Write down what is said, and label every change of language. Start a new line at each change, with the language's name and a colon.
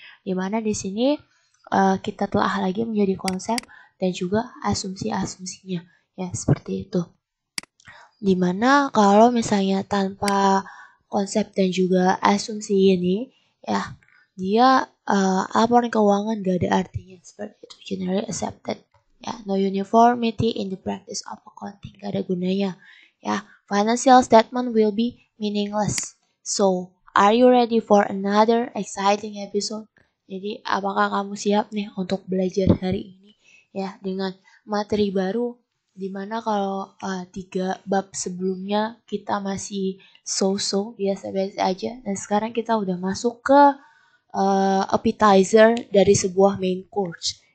Indonesian: Dimana di sini kita telah lagi menjadi konsep dan juga asumsi-asumsinya. Seperti itu. Dimana kalau misalnya tanpa konsep dan juga asumsi ini, dia laporan keuangan gak ada artinya, seperti itu,
English: generally accepted. No uniformity in the practice of accounting,
Indonesian: gak ada gunanya.
English: Financial statement will be meaningless. So, are you ready for another exciting episode?
Indonesian: Jadi, apakah kamu siap nih untuk belajar hari ini dengan materi baru? Dimana kalau 3 bab sebelumnya kita masih so-so, biasa-biasa aja. Dan sekarang kita udah masuk ke appetizer dari sebuah main course.